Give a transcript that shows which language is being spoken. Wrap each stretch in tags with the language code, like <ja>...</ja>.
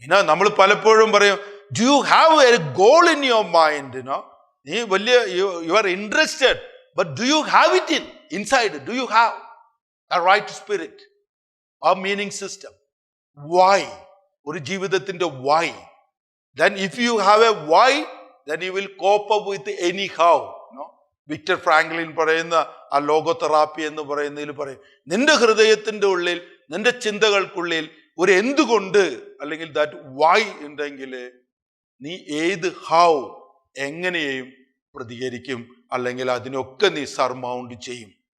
<ml>നമ്മൾ പലപ്പോഴും പറയും,</ml> <en>Do you have a goal in your mind?</en> <ml>നീ വലിയ</ml> <en>You are interested, but do you have it inside? Do you have a right spirit, ആ meaning system?</en> <ml>Y, ഒരു ജീവിതത്തിന്റെ Y.</ml> <en>Then if you have a why, then you will cope up with anyhow.</en> <ml>Victor Franklin പറയുന്ന ആ logotherapy എന്ന് പറയുന്നതിൽ പറയും, നിന്റെ ഹൃദയത്തിന്റെ ഉള്ളിൽ, നിന്റെ ചിന്തകൾക്കുള്ളിൽ ഒരു എന്തുകൊണ്ട് അല്ലെങ്കിൽ</ml> <en>that why</en> <ml>ഉണ്ടെങ്കിൽ നീ ഏത് ഹൗ എങ്ങനെയും പ്രതികരിക്കും, അല്ലെങ്കിൽ അതിനൊക്കെ നീ സർമൗണ്ട് ചെയ്യും.</ml>